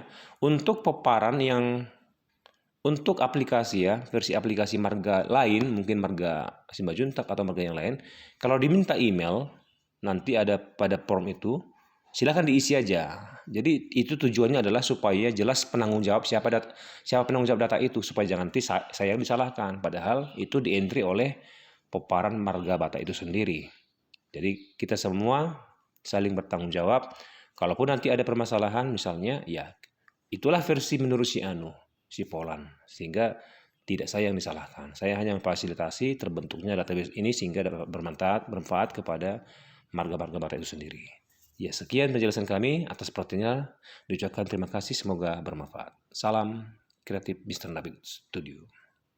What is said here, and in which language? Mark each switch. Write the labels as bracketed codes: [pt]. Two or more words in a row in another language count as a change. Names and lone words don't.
[id] Untuk peparan yang untuk aplikasi ya, versi aplikasi marga lain, mungkin marga Simbajuntak atau marga yang lain, kalau diminta email, nanti ada pada form itu, silakan diisi aja. Jadi itu tujuannya adalah supaya jelas penanggung jawab siapa penanggung jawab data itu, supaya jangan nanti saya yang disalahkan. Padahal itu di-entry oleh peparan marga bata itu sendiri. Jadi kita semua saling bertanggung jawab. Kalaupun nanti ada permasalahan misalnya, ya itulah versi menurut si Polan, sehingga tidak saya yang disalahkan. Saya hanya memfasilitasi terbentuknya database ini sehingga dapat bermanfaat kepada marga-marga bata itu sendiri. Ya, sekian penjelasan kami. Atas perhatiannya diucapkan terima kasih, semoga bermanfaat. Salam kreatif Mr. Nabil Studio.